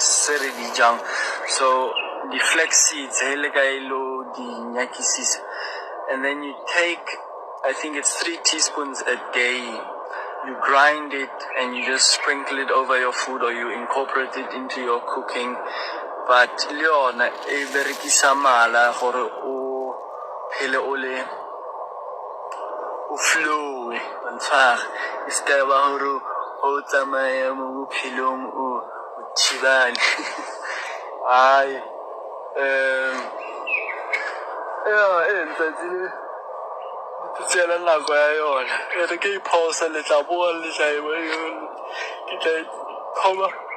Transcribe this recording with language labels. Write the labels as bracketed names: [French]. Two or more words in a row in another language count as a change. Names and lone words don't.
[English] So the flex seeds, and then you take, I think it's 3 teaspoons a day. You grind it and you just sprinkle it over your food, or you incorporate it into your cooking. [Southern Sotho] But leona e berekisa mala gore o phele o le o flow ntshware e ska ba hore o tsamaya mo bophelong o thibane ai ntsatsi tsela nako ya yona e re ke iphosa le tla boa le tla e bona ke tla khoma